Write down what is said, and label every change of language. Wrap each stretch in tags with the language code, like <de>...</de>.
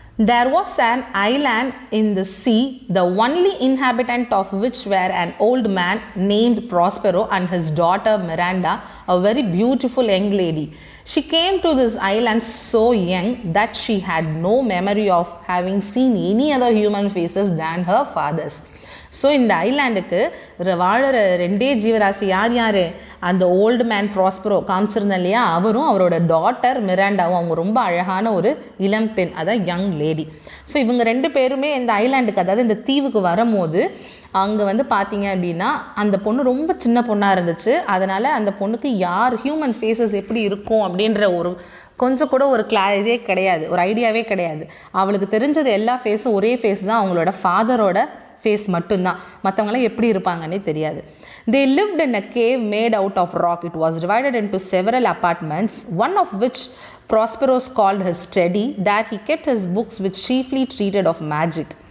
<en>There was an island in the sea, the only inhabitant of which were an old man named Prospero and his daughter Miranda, a very beautiful young lady. She came to this island so young that she had no memory of having seen any other human faces than her father's.</en> <ta>So இந்த ஐலாண்டுக்கு வாழற ரெண்டே ஜீவராசி யார்? அந்த old man Prospero காமிச்சிருந்தேன் இல்லையா, அவரும் அவரோட daughter மிராண்டாவும். அவங்க ரொம்ப அழகான ஒரு இளம் பெண், அதான் யங் லேடி. ஸோ இவங்க ரெண்டு பேருமே இந்த ஐலாண்டுக்கு, அதாவது இந்த தீவுக்கு வரும்போது அங்கே வந்து பார்த்தீங்க அப்படின்னா அந்த பொண்ணு ரொம்ப சின்ன பொண்ணாக இருந்துச்சு. அதனால் அந்த பொண்ணுக்கு ஹியூமன் ஃபேஸஸ் எப்படி இருக்கும் அப்படின்ற ஒரு கொஞ்சம் கூட ஒரு இதே கிடையாது, ஒரு ஐடியாவே கிடையாது. அவளுக்கு தெரிஞ்சது எல்லா ஃபேஸும் ஒரே ஃபேஸ் தான், அவங்களோட ஃபாதரோட ஃபேஸ் மட்டும்தான். மற்றவங்களாம் எப்படி இருப்பாங்கன்னே தெரியாது.</ta> <en>They lived in a cave made out of rock. It was divided into several apartments, one of which Prospero called his study, that he kept his books which chiefly treated of magic.</en>